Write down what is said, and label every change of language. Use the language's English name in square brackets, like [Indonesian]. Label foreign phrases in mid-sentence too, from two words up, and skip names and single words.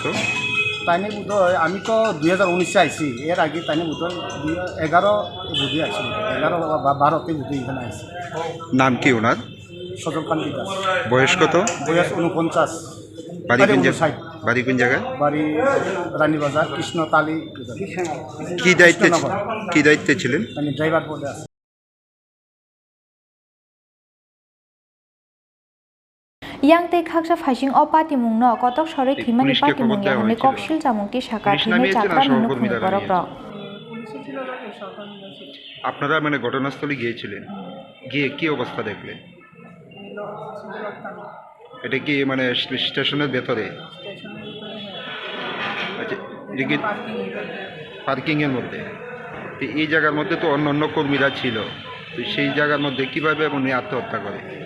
[Bangla] তাই নিয়ে বোধ হয় আমি তো 2019-এ আইসি এর আগে তাই নিয়ে বোধ হয় 2011 বুধে আসি 11 বা 12-তে বুধে এখানে আইসি নাম কি ওনার সজলকান্তি দাস বয়স কত বয়স 49 বাড়ি কোন জায়গায় বাড়ি রানীবাজার কৃষ্ণতালি কি দায়িত্বে ছিলেন মানে ড্রাইভার পদে আছে [Kok Borok] Yangte khaksa phasing o party mungno kotok sore thimani party mungya hone koksil jamungti saka thine chakra nukhni borok rok [Bangla] আপনারা মানে ঘটনাস্থলে গিয়েছিলেন গিয়ে কি অবস্থা দেখলেন এটা কি মানে স্টেশনের ভেতরে আচ্ছা এদিকে পার্কিং এর মধ্যে এই জায়গার মধ্যে তো অন্য কর্মীরা ছিল তো সেই জায়গার মধ্যে কিভাবে উনি আত্মহত্যা করে